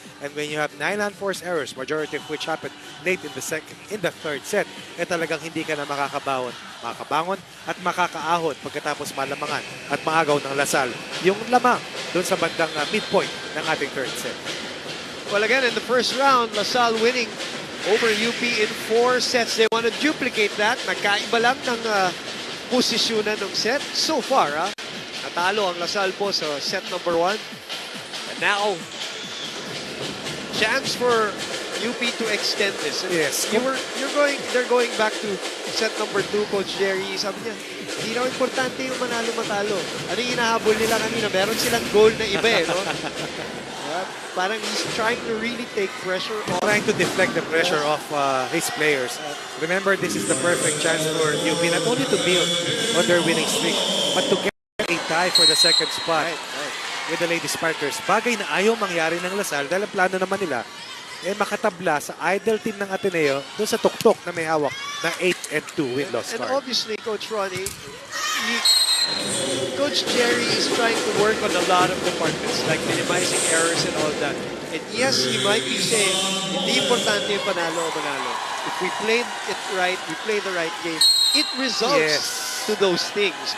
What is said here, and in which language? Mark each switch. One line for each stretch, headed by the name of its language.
English: And when you have 9 unforced errors, majority of which happened late in the third set,
Filipino: talagang hindi ka na makakabangon at makakaahon pagkatapos malamangan at maagaw ng La Salle yung lamang doon sa bandang midpoint ng ating third set.
English: Well, again, in the first round, La Salle winning over UP in 4 sets. They want to duplicate that.
Filipino: Nagkaiba lang ng posisyonan ng set. So far, natalo ang La Salle po sa set number 1.
English: And now, chance for UP to extend this. Yes. They're going back to set number 2, Coach Jerry.
Filipino: Sabi niya, hindi raw importante yung manalo-matalo. Ano yung hinahabol nila kanina? Meron silang goal na iba no? Parang
English: he's trying to really take pressure off. Trying to deflect the pressure off his players. Remember, this is the perfect chance for UP not only to build on their winning streak, but to get a tie for the second spot with the Lady Sparkers.
Filipino: Bagay na ayaw mangyari ng La Salle dahil ang plano naman nila makatabla sa idol team ng Ateneo doon sa tuktok na may hawak na 8-2 win-loss
English: card. And card. obviously, Coach Ronnie, Coach Jerry is trying to work on a lot of departments, like minimizing errors and all that. And yes, he might be saying,
Filipino: hindi importante yung panalo o manalo.
English: If we played it right, we play the right game, it results to those things.